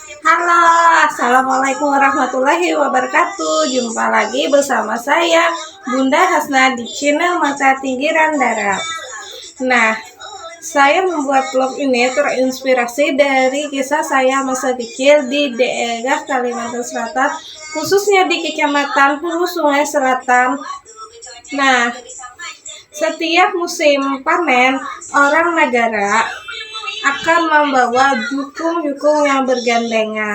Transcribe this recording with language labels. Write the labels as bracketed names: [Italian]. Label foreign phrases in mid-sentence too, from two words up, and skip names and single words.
[Arabic] Halo, السلام عليكم ورحمة الله وبركاته. [Indonesian] Jumpa lagi bersama saya, Bunda Hasna, di channel Mata Tinggiran Darat. Nah, saya membuat vlog ini terinspirasi dari kisah saya masa kecil di daerah Kalimantan Selatan, khususnya di Kecamatan Hulu Sungai Selatan. Nah, setiap musim panen, orang negara akan membawa jukung-jukung yang bergandengan.